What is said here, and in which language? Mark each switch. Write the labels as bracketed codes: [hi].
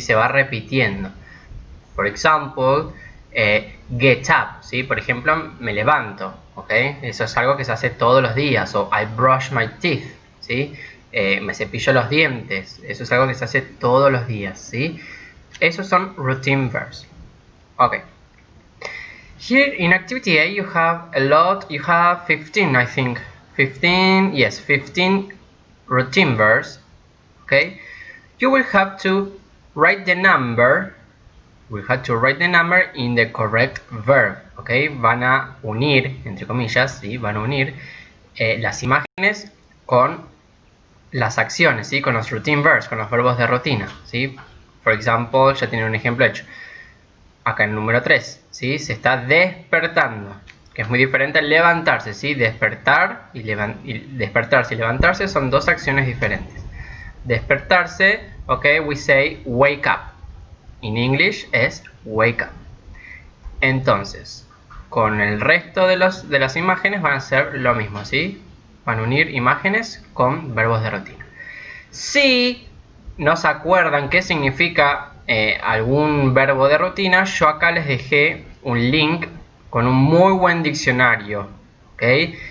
[es] Se va repitiendo. Por ejemplo, [en] get up, [es] ¿sí? Por ejemplo, me levanto, ¿ok? Eso es algo que se hace todos los días. O [en] I brush my teeth, [es] ¿sí? Me cepillo los dientes. Eso es algo que se hace todos los días, ¿sí? Esos son routine verbs. Ok. [en] Here in activity A you have a lot, you have 15 I think. 15, yes, 15 routine verbs. Okay. You will have to write the number. We have to write the number in the correct verb. Okay. [es] Van a unir, entre comillas, ¿sí? Van a unir las imágenes con las acciones, ¿sí? Con los routine verbs, con los verbos de rutina, ¿sí? [en] For example, [es] ya tiene un ejemplo hecho. Acá en el número 3, ¿sí? Se está despertando, que es muy diferente al levantarse, ¿sí? Despertar y despertarse y levantarse son dos acciones diferentes. [en] Despertarse, ok, we say wake up. In English es wake up. [es] Entonces, con el resto de las imágenes van a ser lo mismo, ¿sí? Van a unir imágenes con verbos de rutina. Si no se acuerdan qué significa algún verbo de rutina, yo acá les dejé un link con un muy buen diccionario, ¿okay?